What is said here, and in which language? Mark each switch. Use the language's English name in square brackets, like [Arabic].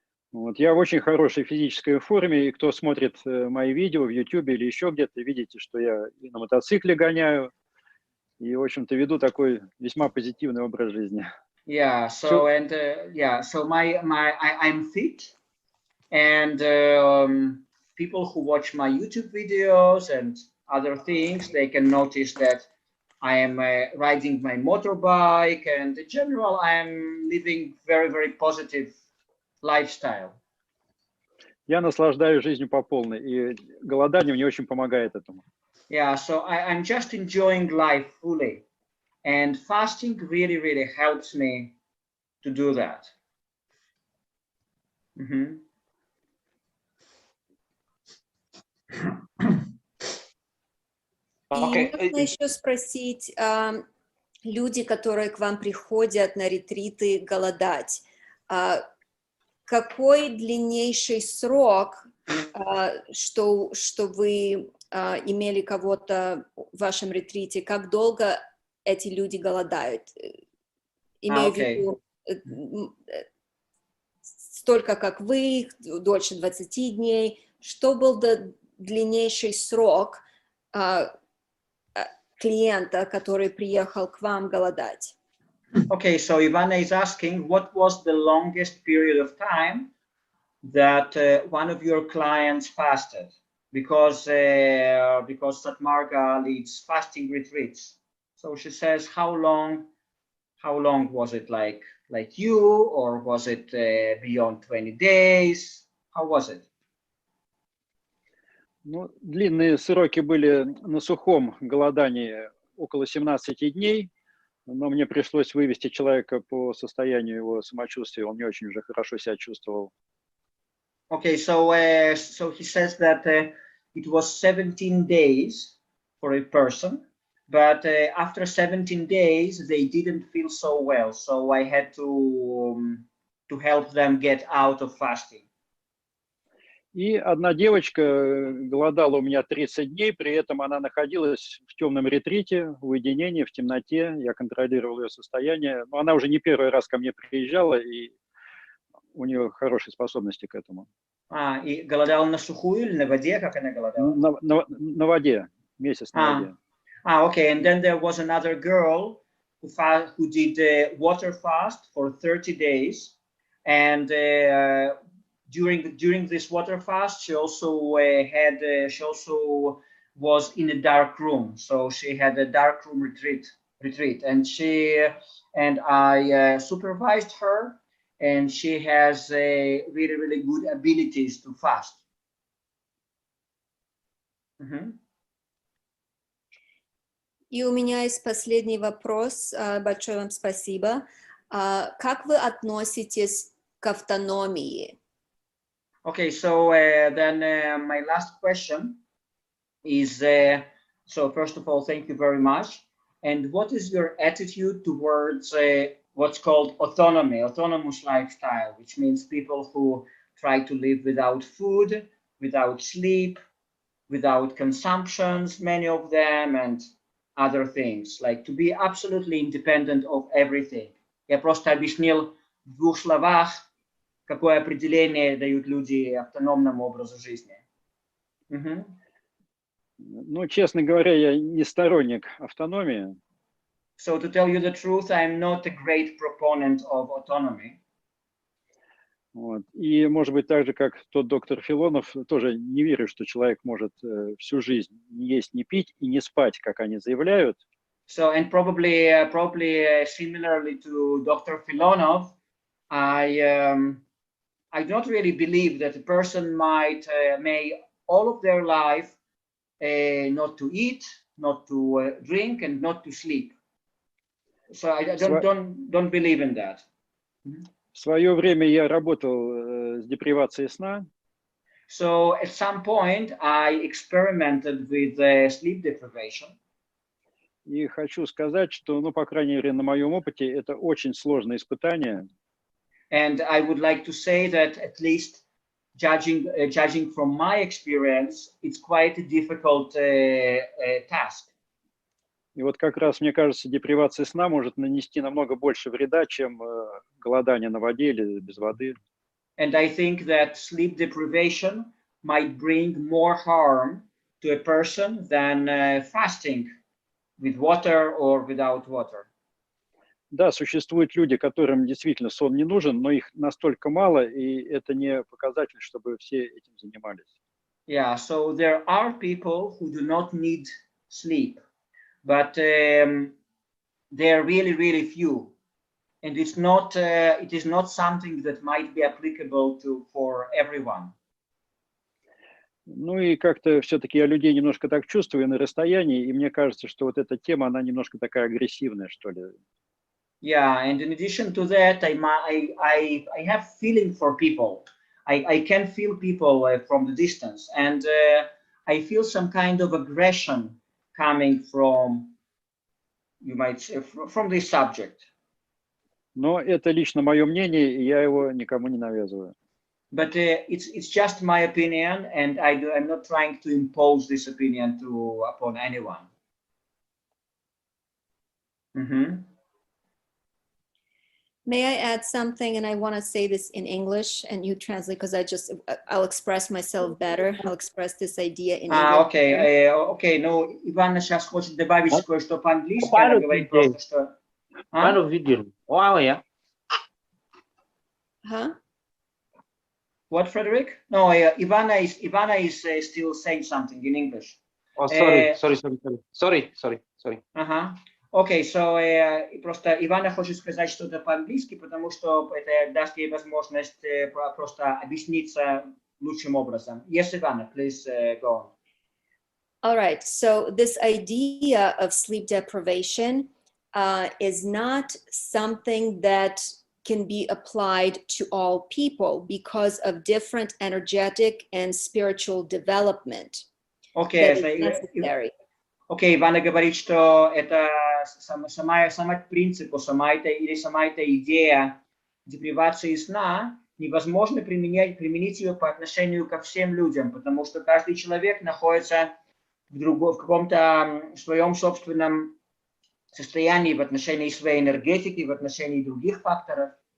[Russian] Вот, я в очень хорошей физической форме, и кто смотрит мои видео в YouTube или еще где-то, видите, что я и на мотоцикле гоняю, и, в общем-то, веду такой весьма позитивный образ жизни. [English] Yeah, so and yeah, so I'm fit, and people who watch my YouTube videos and other things, they can notice that I am riding my motorbike, and in general, I am living very, very positive lifestyle. [Russian] Я наслаждаюсь жизнью по полной, и голодание мне очень помогает этому. [English] Yeah, so I'm just enjoying life fully, and fasting really, really helps me to do that. Mm-hmm. [Russian] И можно еще спросить, люди, которые к вам приходят на ретриты голодать, какой длиннейший срок, что вы имели кого-то в вашем ретрите, как долго эти люди голодают? Имею в виду столько, как вы, дольше 20 дней. Что был длиннейший срок клиента, который приехал к вам голодать? [English] Okay, so Ivana is asking, what was the longest period of time that one of your clients fasted? Because Sat Marga leads fasting retreats. So she says, how long was it? Like you, or was it beyond 20 days? How was it? [Russian] Ну, длинные сроки были на сухом голодании около 17 дней, но мне пришлось вывести человека по состоянию его самочувствия, он не очень уже хорошо себя чувствовал. [English] Okay, so he says that it was 17 days for a person, but after 17 days they didn't feel so well, so I had to help them get out of fasting. [Russian] И одна девочка голодала у меня 30 дней, при этом она находилась в темном ретрите, в уединении, в темноте. Я контролировал ее состояние. Но она уже не первый раз ко мне приезжала, и у нее хорошие способности к этому. И голодала на сухую или на воде? Как она голодала? На воде, месяц на воде. [English] Okay, and then there was another girl who did water fast for 30 days, and during this water fast, she also was in a dark room. So she had a dark room retreat, and I supervised her, and she has really, really good abilities to fast. Mm-hmm. [Russian] И у меня есть последний вопрос. Большое вам спасибо. Как вы относитесь к автономии? [English] Okay, so then my last question is, so first of all, thank you very much. And what is your attitude towards what's called autonomy, autonomous lifestyle, which means people who try to live without food, without sleep, without consumptions, many of them, and other things, like to be absolutely independent of everything. [Russian] Я просто объяснил в двух словах, какое определение дают люди автономному образу жизни. Mm-hmm. Ну, честно говоря, я не сторонник автономии. [English] So to tell you the truth, I'm not a great proponent of autonomy. [Russian] Вот. И, может быть, так же, как тот доктор Филонов, тоже не верю, что человек может всю жизнь не есть, не пить и не спать, как они заявляют. [English] So, and probably similarly to Dr. Filonov, I don't really believe that a person may all of their life not to eat, not to drink, and not to sleep. So I don't believe in that. [Russian] В свое время я работал с депривацией сна. [English] So at some point I experimented with sleep deprivation. [Russian] И хочу сказать, что, ну, по крайней мере, на моем опыте, это очень сложное испытание. [English] And I would like to say that at least judging from my experience, it's quite a difficult task. [Russian] И вот как раз, мне кажется, депривация сна может нанести намного больше вреда, чем голодание на воде или без воды. [English] And I think that sleep deprivation might bring more harm to a person than fasting with water or without water. [Russian] Да, существуют люди, которым действительно сон не нужен, но их настолько мало, и это не показатель, чтобы все этим занимались. [English] Yeah, so there are people who do not need sleep, but they're really, really few. And it is not something that might be applicable for everyone. [Russian] Ну и как-то все-таки я людей немножко так чувствую на расстоянии, и мне кажется, что вот эта тема, она немножко такая агрессивная, что ли. [English] Yeah, and in addition to that, I have feeling for people. I can feel people from the distance, and I feel some kind of aggression coming from, you might say, from this subject. [Russian] Но это лично мое мнение, и я его никому не навязываю. [English] But it's just my opinion, and I'm not trying to impose this opinion upon anyone. Mm-hmm. May I add something? And I want to say this in English, and you translate, because I'll express myself better. I'll express this idea in English. [Russian] Окей, ну, Иван сейчас хочет добавить кое-что по-английски, она говорит просто, что... [English] Wow, yeah. Huh? What, Frederick? No, Ivana is still saying something in English. Oh, sorry. [Russian] Ага. Окей, просто Ивана хочет сказать что-то по-английски, потому что это даст ей возможность просто объясниться лучшим образом. [English] Yes, Ivana, please go on. All right, so this idea of sleep deprivation is not something that can be applied to all people because of different energetic and spiritual development. Okay, that is necessary. [Russian] Окей, Ивана говорит, что это сама принцип, сама эта идея депривации сна невозможно применить ее по отношению ко всем людям, потому что каждый человек находится в каком-то своем собственном состоянии в отношении своей энергетики, в отношении других факторов.